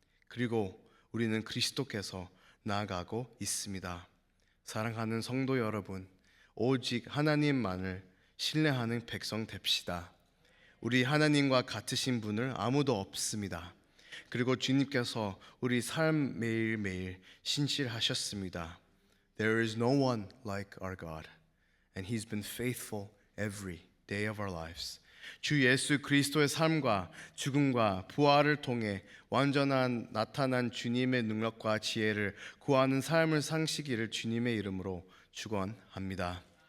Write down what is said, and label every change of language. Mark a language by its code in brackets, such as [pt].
[ko] 그리고 우리는 그리스도께서 나아가고 있습니다. 사랑하는 성도 여러분, 오직 하나님만을 신뢰하는 백성 됩시다. 우리 하나님과 같으신 분을 아무도 없습니다. 그리고 주님께서 우리 삶 매일매일 신실하셨습니다. [en] There is no one like our God, and He's been faithful every day of our lives. [ko] 주 예수 그리스도의 삶과 죽음과 부활을 통해 완전한 나타난 주님의 능력과 지혜를 구하는 삶을 사시기를 주님의 이름으로 축원합니다.